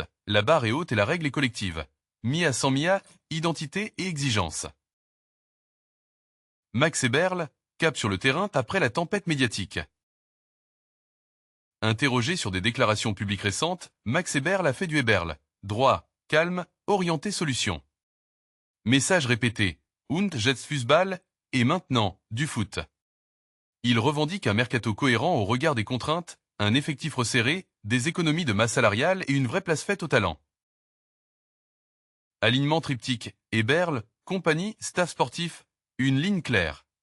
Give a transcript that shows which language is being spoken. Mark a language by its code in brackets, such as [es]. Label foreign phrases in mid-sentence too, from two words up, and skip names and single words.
[fr] La barre est haute et la règle est collective. Mia sans Mia, identité et exigence. Max Eberl, cap sur le terrain après la tempête médiatique. Interrogé sur des déclarations publiques récentes, Max Eberl a fait du Eberl. Droit, calme, orienté solution. Message répété. [de] Und jetzt Fußball, [fr] et maintenant, du foot. Il revendique un mercato cohérent au regard des contraintes, un effectif resserré, des économies de masse salariale et une vraie place faite au talent. Alignement triptyque, Eberl, compagnie, staff sportif, une ligne claire.